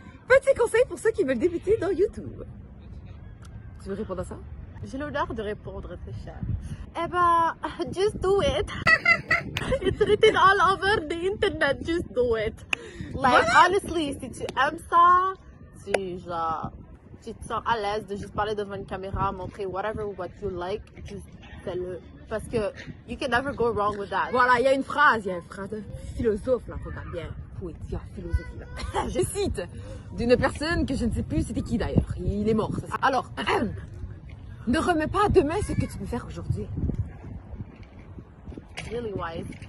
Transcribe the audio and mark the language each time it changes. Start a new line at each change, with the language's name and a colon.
French: Petit conseil pour ceux qui veulent débuter dans YouTube. Tu veux répondre à ça? J'ai l'honneur de répondre, très cher. Eh ben,
English: just do it. It's written all over the internet, just do it. Like, honestly,
French: si tu aimes ça, tu te sens à l'aise de juste parler devant une caméra, montrer
English: whatever what you like,
French: juste fais-le. Parce que
English: you can never go wrong with that.
French: Voilà, il y a une phrase de philosophe là, regarde bien. Poésie, philosophie là. Je cite d'une personne que je ne sais plus c'était qui d'ailleurs. Il est mort. Ça. Alors, ne remets pas à demain ce que tu peux faire aujourd'hui.
English: Really wise.